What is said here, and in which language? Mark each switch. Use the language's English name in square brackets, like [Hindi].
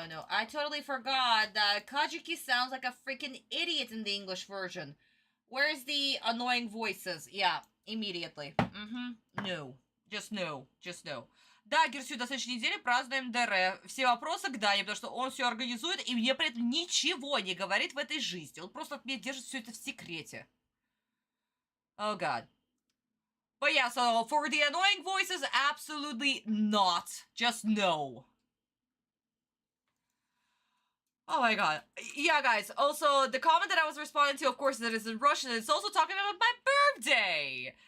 [English] I totally forgot that Kajiki sounds like a freaking idiot in the English version. Where's the annoying voices? Yeah, immediately. No. Just no. [Russian] Да, Герсю, до следующей недели празднуем ДР. Все вопросы к Дане, потому что он все организует, и мне при этом ничего не говорит в этой жизни. Он просто от меня держит все это в секрете. [English] Oh, God. But yeah, so for the annoying voices, absolutely not. Just no. Oh my god. Yeah, guys, also, the comment that I was responding to, of course, that is in Russian, it's also talking about my birthday.